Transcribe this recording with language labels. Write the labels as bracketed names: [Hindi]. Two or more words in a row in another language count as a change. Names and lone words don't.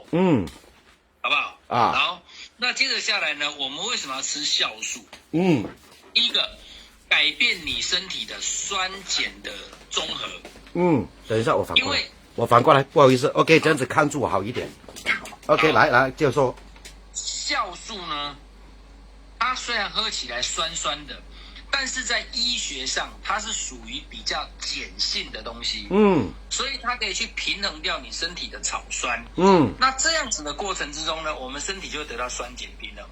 [Chinese] 好不好？好。那接着下來呢，我們為什麼要吃酵素？第一個，改變你身體的酸鹼的綜合。等一下我反過來，不好意思 ，OK， 這樣子看住我好一點。OK，來，接着說。酵素呢，它雖然喝起來酸酸的，但是在醫學上，它是屬於比較鹼性的東西。所以它可以去平衡掉你身體的草酸。那這樣子的過程之中呢，我們身體就會得到酸鹼平衡。